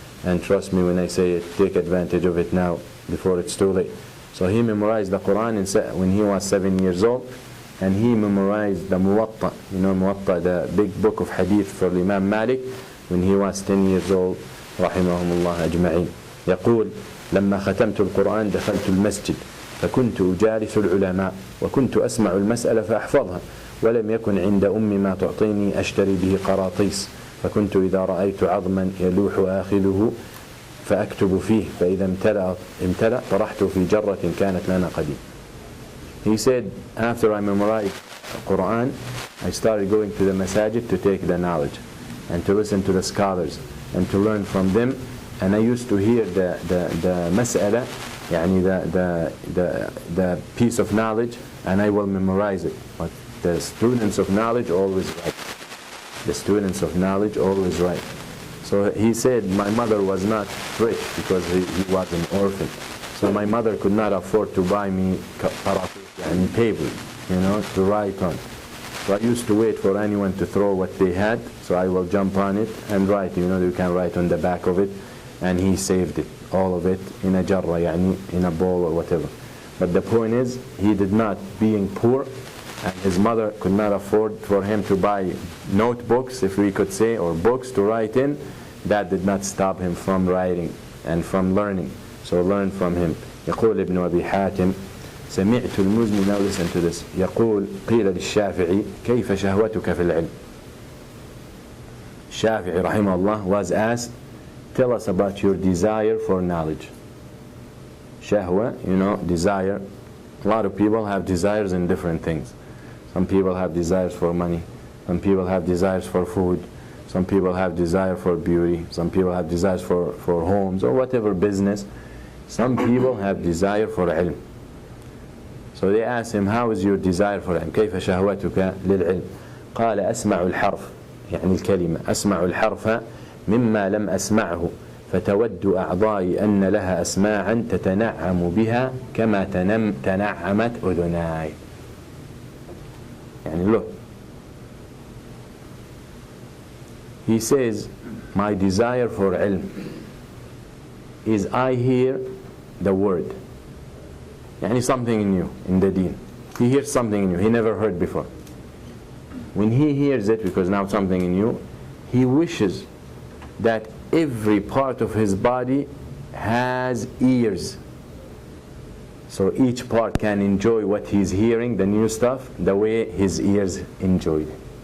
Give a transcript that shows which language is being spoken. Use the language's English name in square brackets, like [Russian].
[English] And trust me when I say it, take advantage of it now before it's too late. So he memorized the Quran when he was 7 years old. And he memorized the Muwatta, Muwatta, the big book of hadith for Imam Malik, when he was 10 years old, [Arabic] رحمهم الله أجمعين. يقول لما ختمت القرآن دخلت المسجد فكنت أجالس العلماء وكنت أسمع المسألة فأحفظها ولم يكن عند أمي ما تعطيني أشتري به قراطيس فكنت إذا رأيت عظما يلوح آخذه فأكتب فيه فإذا امتلأ طرحته في جرة كانت لنا قديم. [English] He said, after I memorized the Quran, I started going to the masajid to take the knowledge and to listen to the scholars and to learn from them. And I used to hear the mas'ala, يعني the piece of knowledge, and I will memorize it. But the students of knowledge always right. The students of knowledge always right. So he said, my mother was not rich because he was an orphan. So my mother could not afford to buy me and paper, to write on. So I used to wait for anyone to throw what they had, so I will jump on it and write. You can write on the back of it, and he saved it, all of it, in a jarra, in a bowl or whatever. But the point is, he did not, being poor, and his mother could not afford for him to buy notebooks, if we could say, or books to write in, that did not stop him from writing and from learning. So learn from him. [Arabic] يقول ابن أبي حاتم سمعت المزني, [English] now listen to this, [Arabic] يقول قيل للشافعي كيف شهوتك في العلم. [English] Shafi'i rahimahullah was asked, tell us about your desire for knowledge. Shahwa, desire. A lot of people have desires in different things. Some people have desires for money. Some people have desires for food. Some people have desire for beauty. Some people have desires for homes or whatever business. Some people have desire for ilm. So they asked him, how is your desire for ilm? [Arabic] كيف شهوتك للعلم؟ قال أسمع الحرف, يعني الكلمة, أسمع الحرف مما لم أسمعه فتود أعضائي أن لها أسماعا تتنعم بها كما تنعمت أذناي. [English] يعني look, he says, my desire for ilm is I hear the word, يعني something new in the deen. He hears something new he never heard before. When he hears it, because now something new, he wishes that every part of his body has ears, so each part can enjoy what he's hearing, the new stuff, the way his ears enjoyed it.